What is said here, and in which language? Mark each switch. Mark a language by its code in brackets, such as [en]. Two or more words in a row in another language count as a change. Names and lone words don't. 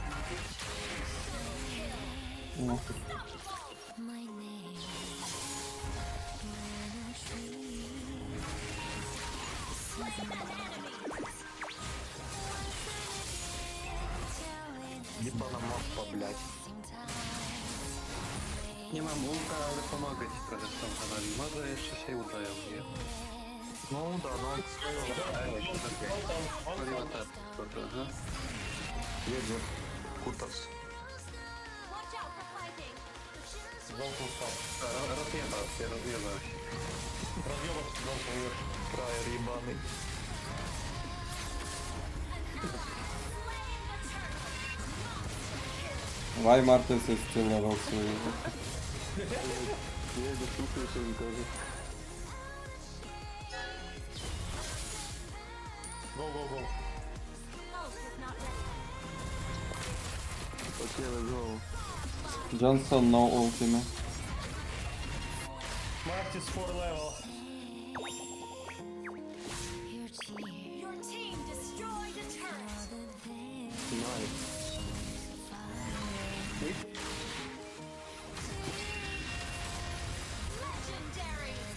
[ru] Ну. [en] My name. [ru] Ебана мапа, блядь. [pl] Nie mam ulta, ale pomogę ci trochę z tą kanali. Może jeszcze się udają, nie? [ru] Ну да, ну. [pl] Wchodziła ta tylko trochę. Jedzie. Kutas. [en] Watch out for fighting. [ru] Джонсон встал. [pl] Rozjebał się. [ru] Разъебал Джонсон вверх. Фраер ебаный. [en] Why Martis is still level 3? [uk] Я не слухаю, що він каже. [en] Go. Окей, let's go. Джонсон, no ultimate. [uk] Мартіс 4 level. [en] Your team destroyed a turret. Найс. Legendary.